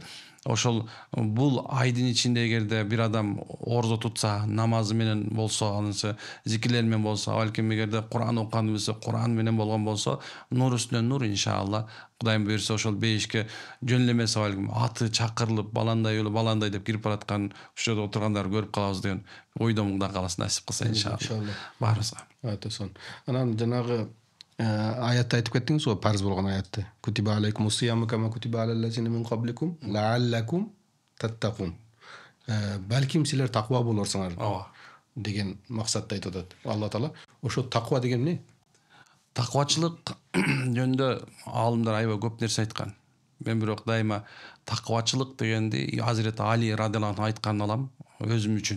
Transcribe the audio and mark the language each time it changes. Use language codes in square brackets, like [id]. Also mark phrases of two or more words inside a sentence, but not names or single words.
[ky] Ошол бул айдын ичинде эгерде бир адам орозо тутса, намазы менен болсо, анысы зикирлер менен болсо, балким эгерде Куран окуганды билсе, Куран менен болгон болсо, нур үстүнө нур иншалла. Кудайым буйрса ошол бейишке жөнлөмөсө балким аты чакырылып, баландай өлүп, баландай деп кирип бараткан ушул жерде отургандарды көрүп калабыз деген ойдон Кудай кааласа насип кылса иншалла. Баарыбызга. Сон. Анан жанагы аятты айтып кеттиңиз го, парз болгон аятты. [ar] كتب عليكم الصيام كما كتب على الذين من قبلكم لعلكم تتقون. [ky] Балким силер таква болорсуңар деген максатты айтып атат Алла Таала. Ошо таква деген эмне? Таквачылык жөнүндө аалымдар аябай көп нерсе айткан. Мен бирок дайыма таквачылык дегенди Азирет Али [ar] رضي الله عنه [ky] айтканын алам өзүм үчүн.